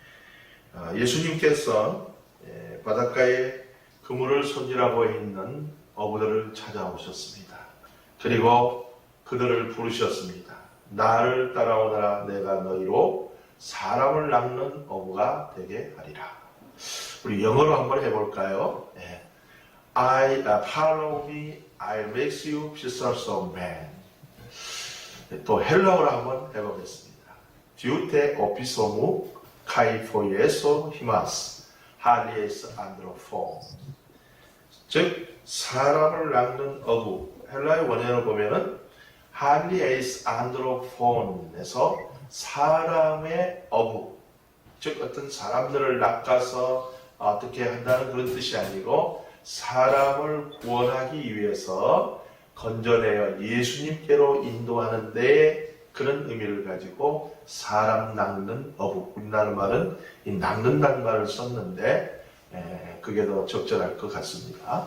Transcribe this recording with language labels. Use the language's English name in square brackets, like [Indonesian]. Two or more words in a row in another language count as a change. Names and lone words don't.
[Korean] 예수님께서 바닷가에 그물을 손질하고 있는 어부들을 찾아오셨습니다. 그리고 그들을 부르셨습니다. 나를 따라오너라. 내가 너희로 사람을 낚는 어부가 되게 하리라. 우리 영어로 한번 해볼까요? [English] Follow me, I'll make you fishers of men. [Korean] 또 헬라어로 한번 해보겠습니다. [Greek] Δεῦτε ὀπίσω μου καὶ ποιήσω ὑμᾶς, ἁλιεῖς ἀνθρώπων. [Korean] 즉 사람을 낚는 어부, 헬라의 원어를 보면은 [Greek] ἁλιεῖς ἀνθρώπων [Korean] 에서 사람의 어부, 즉 어떤 사람들을 낚아서 어떻게 한다는 그런 뜻이 아니고 사람을 구원하기 위해서 건져내어 예수님께로 인도하는 데 그런 의미를 가지고 사람 낚는 어부, 우리나라 말은 이 낚는다는 말을 썼는데 그게 더 적절할 것 같습니다.